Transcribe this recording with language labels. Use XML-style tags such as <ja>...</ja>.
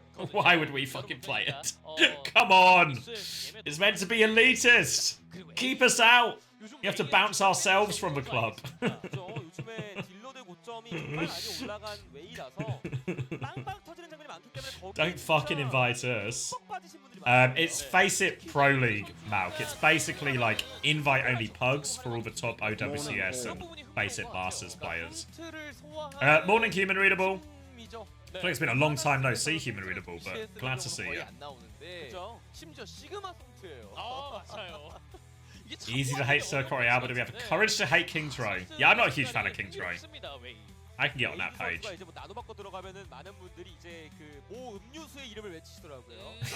<en>Why would we fucking play it? Come on! It's meant to be elitist! Keep us out! You have to bounce ourselves from the club.</en> <ko>요즘에 딜러들 고점이 정말 많이 올라간 웨이라서 빵빵 터지는 장면이 많기 때문에</ko> <en>Don't fucking invite us. It's Face It Pro League, Malk. It's basically like invite-only pugs for all the top OWCS and Face It Masters players. Morning, Human Readable. I think it's been a long time no see Human Readable, but glad to see you.</en> <ko>심지어 시그마 성트예요. 맞아요.</ko> <en>Easy to hate Sir Korea, but do we have the courage to hate King's Row? Yeah, I'm not a huge fan of King's Row. I can get on that page.</en> <ko>이제 뭐 나도 받고 들어가면은 많은 분들이 이제 그모 음료수의 이름을 외치시더라고요.</ko>